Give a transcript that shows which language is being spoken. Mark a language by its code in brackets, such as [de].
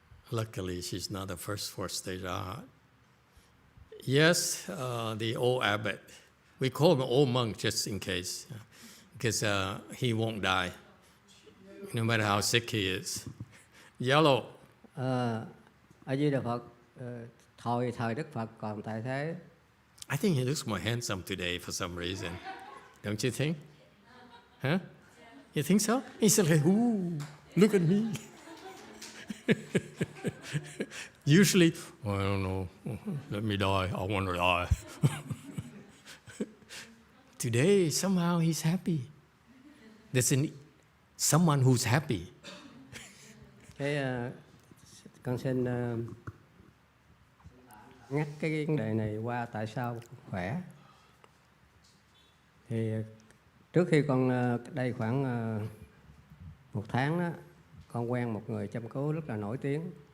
[en] Luckily, she's not the first fourth-stage arhat. Yes, the old abbot. We call him old monk just in case, because he won't die, no matter how sick he is. Yellow. [vi] A Di Đà Phật, thời Đức Phật còn tại thế. [en] I think he looks more handsome today for some reason. Don't you think? Huh? You think so? He's like, ooh, look at me. Usually, I don't know, let me die, I want to die. Today, somehow he's happy. There's someone who's happy. [vi] Con xin ngắt cái vấn đề này qua tại sao khỏe. Thì trước khi con đây khoảng 1 tháng đó, con quen một người chăm cứu rất là nổi tiếng.